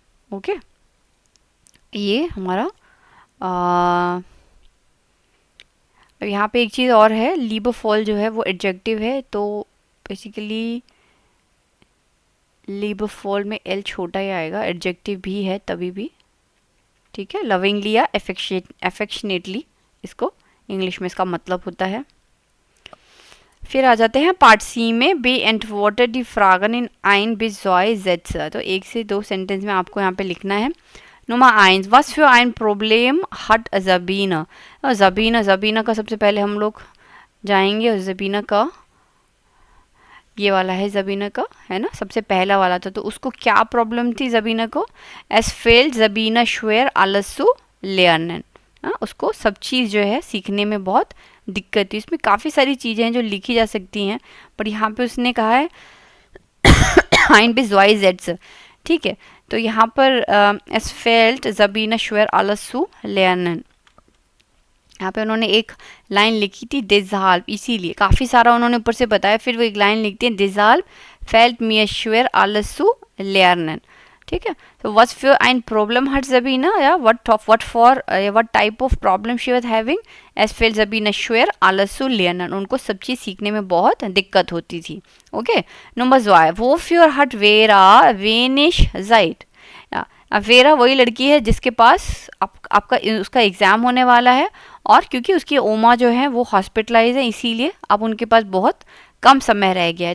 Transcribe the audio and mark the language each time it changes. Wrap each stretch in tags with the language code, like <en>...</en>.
<hi>Okay, ये हमारा अब यहाँ पे एक चीज़ और है, लीबरफॉल जो है वो एडजेक्टिव है, तो बेसिकली लीबरफॉल में एल छोटा ही आएगा, एडजेक्टिव भी है तभी भी, ठीक है। लविंगली या एफेक्शनेटली इसको इंग्लिश में इसका मतलब होता है। फिर आ जाते हैं पार्ट सी में,</hi> <de>beantworte die Fragen in 1 bis 2 Sätze।</de> <hi>तो 1 से 2 सेंटेंस में आपको यहाँ पे लिखना है।</hi> <de>Nummer 1, was für ein Problem hat Sabina?</de> <hi>ज़बीना का सबसे पहले हम लोग जाएंगे, और ज़बीना का ये वाला है, ज़बीना का है ना, सबसे पहला वाला था। तो उसको क्या प्रॉब्लम थी ज़बीना को?</hi> <de>Es fehlt Sabina schwer alles zu lernen।</de> <hi>उसको सब चीज़ जो है सीखने में बहुत दिक्कत थी। इसमें काफ़ी सारी चीज़ें हैं जो लिखी जा सकती हैं, पर यहाँ पे उसने कहा है</hi> <de>ein bis zwei Sätze, ठीक है।</de> <hi>तो यहाँ पर</hi> <de>es fehlt Sabine schwer alles zu lernen,</de> <hi>यहाँ पे उन्होंने एक लाइन लिखी थी deshalb, इसीलिए काफ़ी सारा उन्होंने ऊपर से बताया, फिर वो एक लाइन लिखती है</hi> <de>deshalb fällt mir schwer alles zu lernen,</de> <hi>ठीक है। तो what</hi> <de>für ein Problem hat Sabine,</de> <hi>या</hi> <en>what type of problem she was having,</en> <de>es fällt Sabine schwer alles zu lernen,</de> <hi>उनको सब चीज़ सीखने में बहुत दिक्कत होती थी। Okay, number 2,</hi> <de>wofür hat Vera wenig Zeit,</de> <hi>vera वही लड़की है जिसके पास आपका उसका एग्ज़ाम होने वाला है, और क्योंकि उसकी ओमा जो है वो हॉस्पिटलाइज है, इसीलिए अब उनके पास बहुत कम समय रह गया है।</hi>